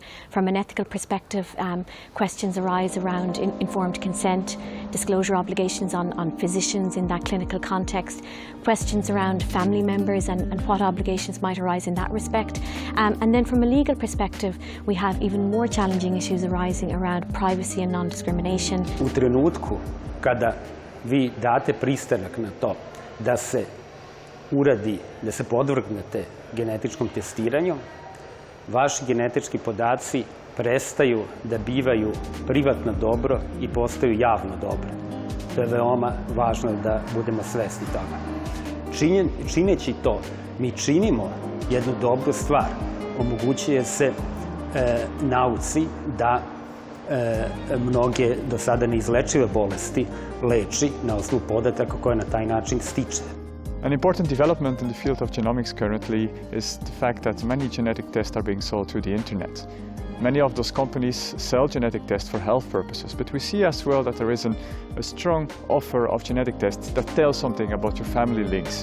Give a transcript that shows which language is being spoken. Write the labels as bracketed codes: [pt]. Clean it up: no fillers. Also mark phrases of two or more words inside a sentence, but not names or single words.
[en] From an ethical perspective, questions arise around informed consent, disclosure obligations on physicians in that clinical context, questions around family members and what obligations might arise in that respect. And then from a legal perspective, we have even more challenging issues arising around privacy and non-discrimination. [sr] U trenutku kada vi date pristanak na to da se uradi, da se podvrgnete genetičkom testiranju, vaši genetički podaci prestaju da bivaju privatno dobro i postaju javno dobro. To je veoma važno da budemo svesni toga. Čineći to, mi činimo jednu dobru stvar. Omogućuje se nauci da mnoge do sada neizlečive bolesti leči na osnovu podataka koje na taj način stiče. [en] An important development in the field of genomics currently is the fact that many genetic tests are being sold through the internet. Many of those companies sell genetic tests for health purposes, but we see as well that there is a strong offer of genetic tests that tell something about your family links.